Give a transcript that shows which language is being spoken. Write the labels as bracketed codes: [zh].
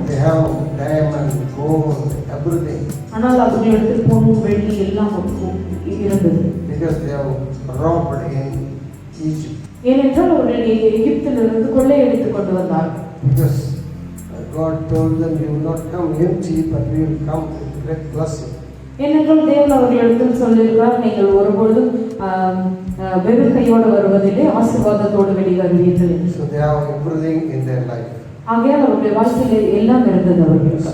[en] they have diamond, gold, everything. [ta] ஆனால் அவர்களிடத்தில் பொன் வெள்ளி எல்லாம் இருந்தது. [en] Because they have robbed in Egypt. [ta] ஏனென்றால் அவர்கள் எகிப்திலிருந்து கொள்ளையடித்துக் கொண்டு வந்தார்கள். [en] Because God told them, you will not come empty, but we will come with great blessing. [ta] ஏனென்றால் தேவன் அவர்களிடத்தில் சொல்லியிருக்கிறார், நீங்கள் ஒருபொழுதும் வெறும் கையோடு வருவதிலே ஆசீர்வாதத்தோடு வெளிவருவீர்கள். [en] So they have everything in their life. [ta] ஆகையால் அவருடைய வாழ்க்கையில் எல்லாம் இருந்தது அவர்களுக்கு.